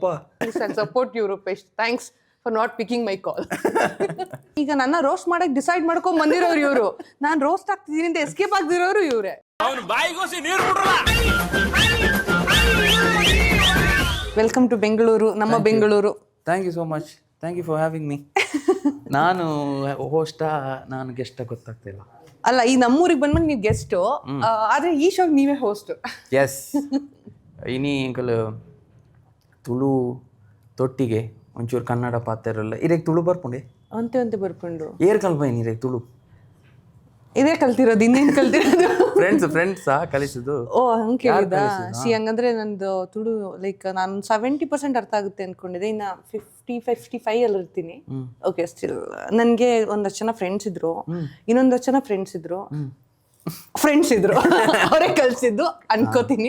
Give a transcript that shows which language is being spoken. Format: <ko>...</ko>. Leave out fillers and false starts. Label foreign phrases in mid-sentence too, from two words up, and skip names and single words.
<en>support you Rupesh, thanks for not picking my call.</en> <kn>ಈಗ ನನ್ನ ರೋಸ್ಟ್ ಮಾಡಕ್ ಡಿಸೈಡ್ ಮಾಡ್ಕೊಂಡ್ ಬಂದಿರೋರು ಇವರು, ನಾನ್ ರೋಸ್ಟ್ ಆಗ್ತಿದೀನಿ ಅಂತ ಎಸ್ಕೇಪ್ ಆಗ್ದಿರೋರು ಇವ್ರೆ.</kn> <en>welcome to Bengaluru, ನಮ್ಮ ಬೆಂಗಳೂರು. thank you so much, thank you for having me.</en> <kn>ನಾನು ಹೋಸ್ಟಾ ನಾನು ಗೆಸ್ಟ ಗೊತ್ತಾಗ್ತಿಲ್ಲ. ಅಲ್ಲ ಈ ನಮ್ಮೂರಿಗೆ ಬಂದ್ಮೇಲೆ ನೀವು ಗೆಸ್ಟ್, ಆದ್ರೆ ಈ ಶೋಗ್ ನೀವೇ ಹೋಸ್ಟ್.</kn> <tcy>ಎಸ್ ಇನಿ ಎಂಕಲ್ ತುಳು ತೊಟ್ಟಿಗೆ ಒಂಚೂರು ಕನ್ನಡ ಪಾತ್ರಲ್ಲ ಇರೆಗ್ ತುಳು ಬರ್ಪುಂಡೆ</tcy> <kn>ಅಂತೆ ಅಂತೆ ಬರ್ಕೊಂಡು</kn> <tcy>ಏರ್ ಕಲ್ಪೈನಿ ಇರೆಗ್ ತುಳು</tcy> <kn>ಇದೇ ಕಲ್ತಿರೋದು, ಇನ್ನೇನ್ ಕಲ್ತಿರೋದು? ಫ್ರೆಂಡ್ಸ್ ಕಲಿಸಿದ್ದು. ಓ ಹಂಗೆ ಕೇಳಿದ. ಸಿ ಹಂಗಂದ್ರೆ ನಂದು ತುಳು ಲೈಕ್ ನಾನು 70% ಅರ್ಥ ಆಗುತ್ತೆ ಅನ್ಕೊಂಡಿದ್ದೆ, ಇನ್ನ 55 ಅಲ್ಲಿ ಇರ್ತೀನಿ.</kn> <en>okay still</en> <kn>ನನ್ಗೆ ಒಂದಷ್ಟು ಜನ ಫ್ರೆಂಡ್ಸ್ ಇದ್ರು, ಇನ್ನೊಂದಷ್ಟು ಜನ ಫ್ರೆಂಡ್ಸ್ ಇದ್ರು ಅವರೇ ಕಲ್ಸಿದ್ದು ಅನ್ಕೋತೀನಿ.</kn>